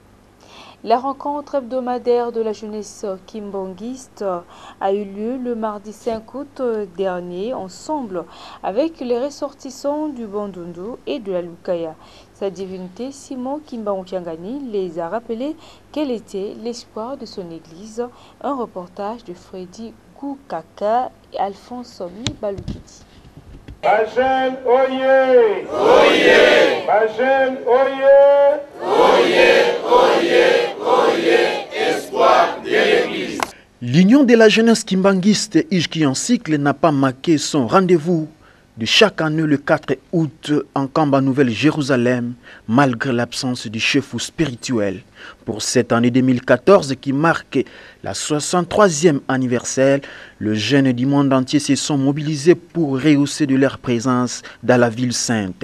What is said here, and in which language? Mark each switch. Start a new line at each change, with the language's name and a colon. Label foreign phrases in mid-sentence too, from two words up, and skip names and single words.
French: La rencontre hebdomadaire de la jeunesse kimbangiste a eu lieu le mardi 5 août dernier, ensemble avec les ressortissants du Bandundu et de la Lukaya. Sa divinité Simon Kimbangu-Kiangani les a rappelé quel était l'espoir de son église. Un reportage de Freddy Goukaka et Alphonse Mibalukiti. Bajen Oye! Oye! Bajen Oye! Oye! Oye! Oye! Espoir de l'Église. L'Union de la jeunesse kimbanguiste Ijki en cycle n'a pas manqué son rendez-vous de chaque année le 4 août en Kamba Nouvelle-Jérusalem, malgré l'absence du chef spirituel. Pour cette année 2014 qui marque la 63e anniversaire, les jeunes du monde entier se sont mobilisés pour rehausser de leur présence dans la ville sainte.